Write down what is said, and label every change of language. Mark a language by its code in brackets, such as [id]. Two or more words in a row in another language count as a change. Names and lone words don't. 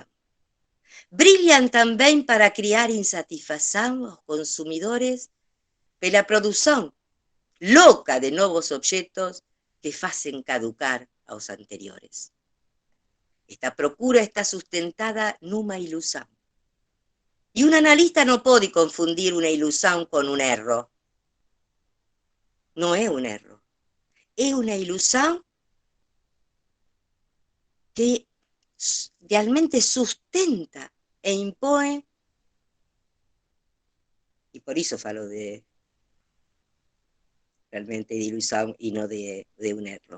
[pt] Brillan tamén para criar insatisfação aos consumidores pela produção louca de novos objetos que facen caducar aos anteriores. Esta procura está sustentada numa ilusão. [gl] E un analista non pode confundir unha ilusão con un erro. Non é un erro. É unha ilusão que realmente sustenta e impõe, e por iso falo de realmente de ilusão e non de un erro.